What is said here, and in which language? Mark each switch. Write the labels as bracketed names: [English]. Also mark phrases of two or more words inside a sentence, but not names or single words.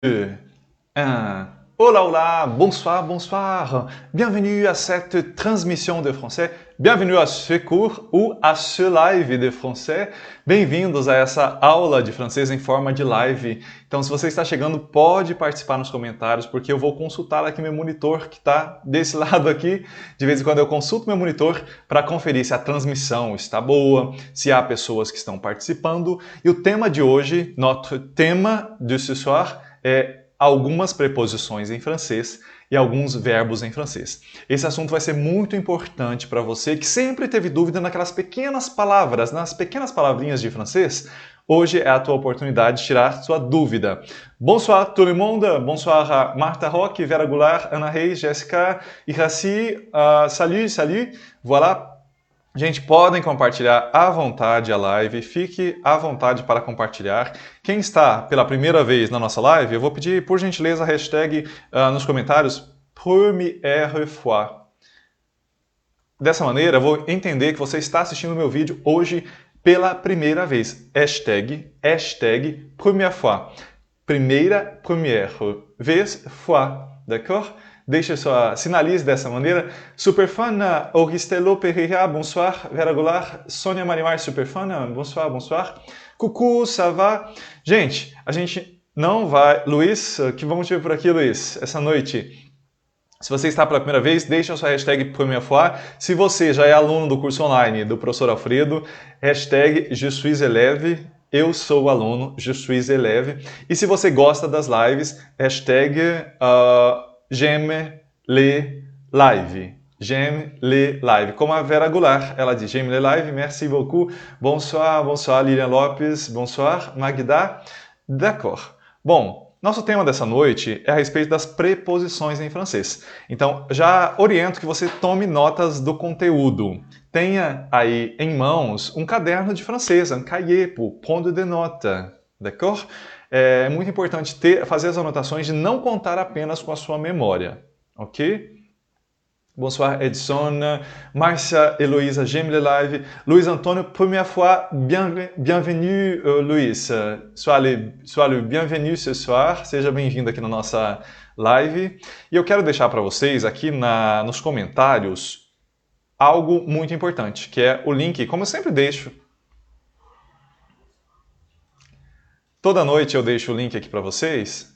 [French] Un. [Spanish] Hola, hola, [French] bonsoir, bonsoir. Bienvenue à cette transmission de français. Bienvenue à ce cours ou à ce live de français. [Portuguese] Bem-vindos a essa aula de francês em forma de live. Então, se você está chegando, pode participar nos comentários, porque eu vou consultar aqui meu monitor que está desse lado aqui. De vez em quando eu consulto meu monitor para conferir se a transmissão está boa, se há pessoas que estão participando. E o tema de hoje, [French] notre [Portuguese] tema [French] de ce soir, [Portuguese] é algumas preposições em francês e alguns verbos em francês. Esse assunto vai ser muito importante para você que sempre teve dúvida naquelas pequenas palavras, nas pequenas palavrinhas de francês. Hoje é a tua oportunidade de tirar sua dúvida. [French] Bonsoir tout le monde, bonsoir [Portuguese] a Martha Roque, [French] Vera Goulart, Ana Reis, Jéssica, Iraci, salut, voilà. [Portuguese] Gente, podem compartilhar à vontade a live, fique à vontade para compartilhar. Quem está pela primeira vez na nossa live, eu vou pedir, por gentileza, a hashtag nos comentários, [French] première fois. [Portuguese] Dessa maneira, eu vou entender que você está assistindo o meu vídeo hoje pela primeira vez. [French] Hashtag première fois. [Portuguese] Première vez, [French] fois, d'accord? [Portuguese] Deixe sua, sinalize dessa maneira. Superfana, Augustelo Pereira, bonsoir. Vera Goulart, Sônia Marimar, Superfana, bonsoir. [French] Coucou, ça va? [Portuguese] Gente, a gente não vai... Luiz, que vamos ver por aqui, Luiz, essa noite? Se você está pela primeira vez, deixe a sua hashtag [French] première fois. [Portuguese] Se você já é aluno do curso online do professor Alfredo, hashtag [French] je suis élève. [Portuguese] Eu sou aluno, [French] je suis élève. [Portuguese] E se você gosta das lives, hashtag... [French] j'aime les lives. J'aime les lives. [Portuguese] Como a Vera Goulart, ela diz, [French] j'aime les lives, merci beaucoup. Bonsoir, Lilian Lopes, bonsoir, Magda. D'accord. [Portuguese] Bom, nosso tema dessa noite é a respeito das preposições em francês. Então, já oriento que você tome notas do conteúdo. Tenha aí em mãos um caderno de francês, [French] un cahier pour prendre des notes. D'accord? [Portuguese] É muito importante fazer as anotações de não contar apenas com a sua memória, ok? [French] Bonsoir Edson, Márcia, Heloísa, j'aime le live, Luiz Antônio, première fois, bienvenue Luiz, sois le bienvenu ce soir, [Portuguese] seja bem-vindo aqui na nossa live. E eu quero deixar para vocês aqui nos comentários algo muito importante, que é o link, como eu sempre deixo. Toda noite eu deixo o link aqui para vocês.